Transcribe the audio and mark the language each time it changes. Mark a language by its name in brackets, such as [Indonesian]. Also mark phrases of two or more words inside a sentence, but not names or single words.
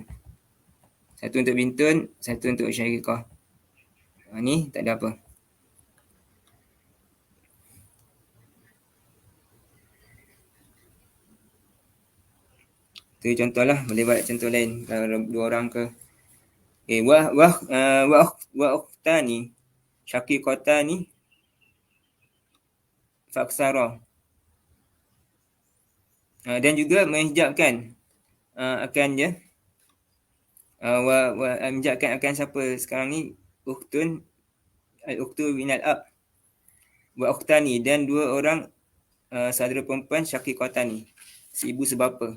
[Malay] 1 untuk bintun, 1 untuk syakikah. Ni tak ada apa. Itu contohlah, boleh buat contoh lain kalau 2 orang ke. [Arabic] Okay, wa ukhtani syaqiqatani faksara. [Malay] Dan juga menghijabkan akan dia menghijabkan akan siapa sekarang ni, [Arabic] ukhtun al-ukhtu minal ab wa ukhtani, [Malay] dan 2 orang saudara perempuan [Arabic] syaqiqatani, [Malay] seibu sebapa.